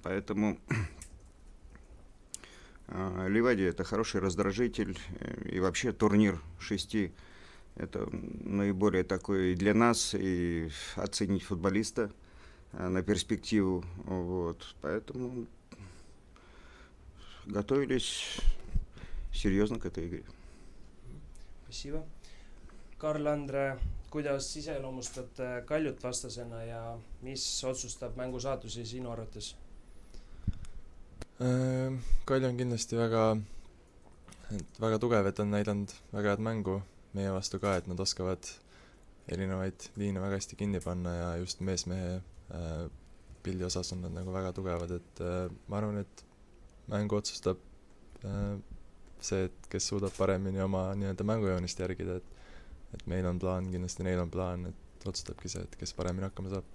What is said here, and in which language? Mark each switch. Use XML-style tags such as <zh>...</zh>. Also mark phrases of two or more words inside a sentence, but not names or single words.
<ru>Поэтому Ливадия — это хороший раздражитель, и вообще турнир 6 — это наиболее такой для нас, и оценить футболиста на перспективу. Поэтому готовились серьезно к этой игре. Спасибо.</ru> <et>Karl-Andre, kuidas iseloomustate Kaljut vastasena ja mis otsustab mängu saatusi sinu arvates? Kalju on kindlasti väga tugev, et on näidanud väga head mängu meie vastu ka, et nad oskavad erinevaid liine väga hästi kinni panna ja just meesmehe pildi osas on nad nagu väga tugevad, et ma arvan, et mängu otsustab see, et kes suudab paremini oma nii-öelda mängujoonist järgida, et meil on plaan, kindlasti neil on plaan, et otsustabki see, et kes paremini hakkama saab.</et>